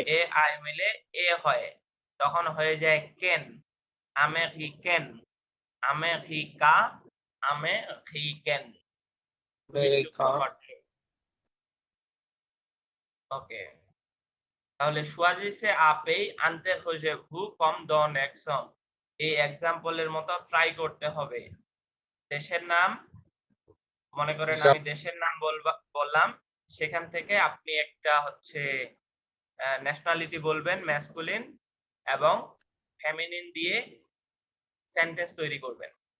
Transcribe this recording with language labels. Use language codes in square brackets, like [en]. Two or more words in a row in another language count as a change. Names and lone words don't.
[bn] এ আই মিলে এ হয়, তখন হয়ে যায় কেন, আমেরিকান, আমেরিকা, আমেরিকান। America, ওকে, তাহলে [fr] choisissez à pays interrogez-vous comme dans l'exemple। [bn] এই এক্সাম্পলের মতো ট্রাই করতে হবে। দেশের নাম, মনে করেন আমি দেশের নাম বললাম, সেখান থেকে আপনি একটা হচ্ছে ন্যাশনালিটি বলবেন ম্যাসকুলিন, এবং ফেমিনিন দিয়ে সেন্টেন্স তৈরি করবেন।